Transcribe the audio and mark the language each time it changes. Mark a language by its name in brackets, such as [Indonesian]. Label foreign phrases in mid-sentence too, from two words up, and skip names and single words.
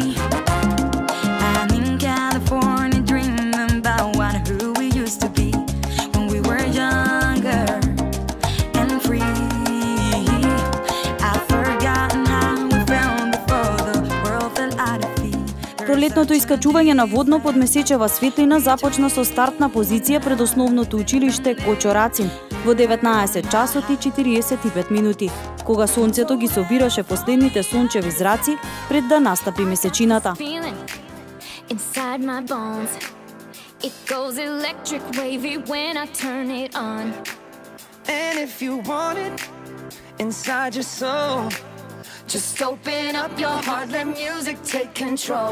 [English] I'm in California dreaming about who we used to be when we were younger and free. I've forgotten how we felt before the world fell out of feet. [Macedonian] Пролетното искачување на водно под месечева светлина започна со стартна позиција пред основното училиште Кочо Рацин во 19 часот и 45 минути, кога сонцето ги собираше последните сончеви зраци пред да настапи месечината. [English] Inside my bones, it goes electric wavy when I turn it on. And if you want it inside your soul, Just open up your heart, let music take control.